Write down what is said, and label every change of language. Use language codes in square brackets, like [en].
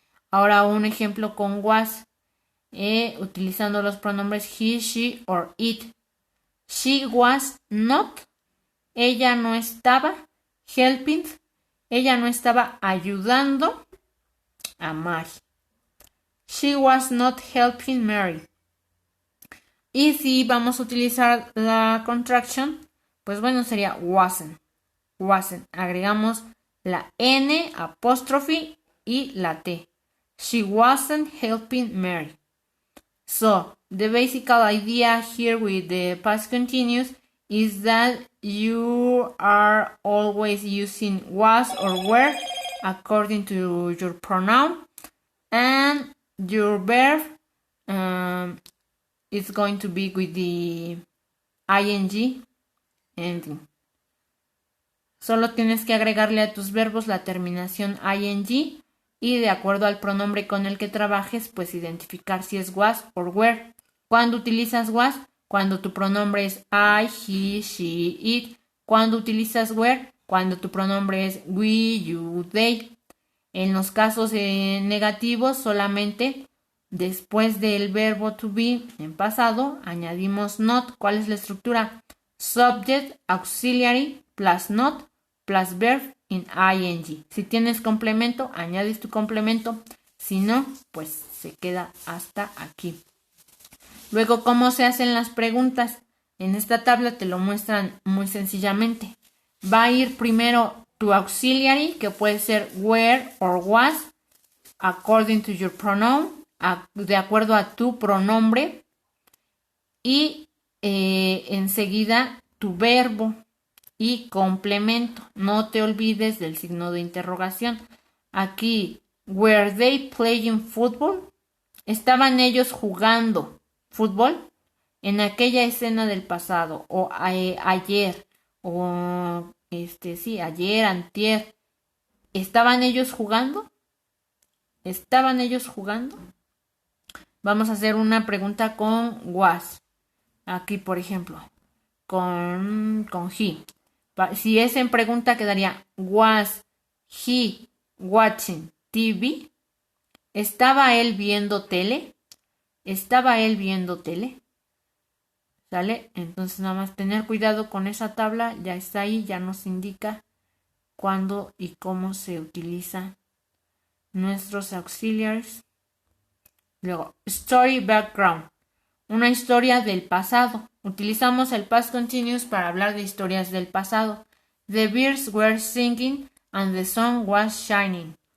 [es] Ahora un ejemplo con was. Utilizando los pronombres he, she or it. [en] She was not. [es] Ella no estaba helping. Ella no estaba ayudando a Mary. [en] She was not helping Mary. [es] Y si vamos a utilizar la contraction, pues bueno, sería wasn't. Wasn't. Agregamos la N, apóstrofe y la T. [en] She wasn't helping Mary. So, the basic idea here with the past continuous is that you are always using was or were according to your pronoun, and your verb is going to be with the ing ending. [es] Solo tienes que agregarle a tus verbos la terminación ing y de acuerdo al pronombre con el que trabajes, pues identificar si es was o were. ¿Cuándo utilizas was? Cuando tu pronombre es I, he, she, it. ¿Cuándo utilizas were? Cuando tu pronombre es we, you, they. En los casos negativos, solamente después del verbo to be en pasado, añadimos not. ¿Cuál es la estructura? [en] Subject, auxiliary, plus not, plus verb in ing. [es] Si tienes complemento, añades tu complemento. Si no, pues se queda hasta aquí. Luego, ¿cómo se hacen las preguntas? En esta tabla te lo muestran muy sencillamente. Va a ir primero tu auxiliary, que puede ser were or was, [en] according to your pronoun, [es] de acuerdo a tu pronombre. Y enseguida tu verbo y complemento. No te olvides del signo de interrogación. [en] Aquí, were they playing football? [es] ¿Estaban ellos jugando fútbol? En aquella escena del pasado, o ayer, o ayer, antier. ¿Estaban ellos jugando? ¿Estaban ellos jugando? Vamos a hacer una pregunta con was. Aquí, por ejemplo, con he. Si es en pregunta, quedaría [en] was he watching TV? [es] ¿Estaba él viendo tele? ¿Estaba él viendo tele? ¿Sale? Entonces nada más tener cuidado con esa tabla. Ya está ahí, ya nos indica cuándo y cómo se utilizan nuestros auxiliares. Luego, [en] story background. [es] Una historia del pasado. Utilizamos el past continuous para hablar de historias del pasado. [en] The birds were singing and the sun was shining.